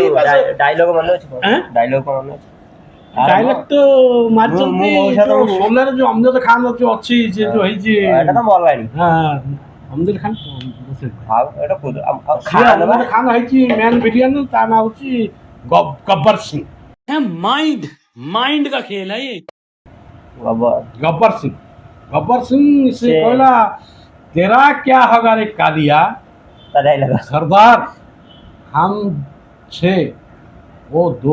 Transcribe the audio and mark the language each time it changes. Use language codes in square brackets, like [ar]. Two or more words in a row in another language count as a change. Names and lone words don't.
[or] ଡାଇଲଗ ମନେ ଅଛି ଡାଇଲଗ ତ ମାରିଛନ୍ତି ସୋଲେରେ ଯୋଉ ଅମଜଦ ଖାନ ଯୋଉ ଅଛି ସେ ଯୋଉ ହେଇଛି ଏଟା ତ ମଲାଣି ଅମଜଦ ଖାନ ଖାନ ହେଇଛି ମ୍ୟାନ ବିରିୟାନ ତା ନାଁ ହଉଛି गब्बर सिंह [hi] माइंड का खेल है ये गब्बर सिंह से कहला तेरा क्या होगा रे कालिया सरदार हम 6 वो 2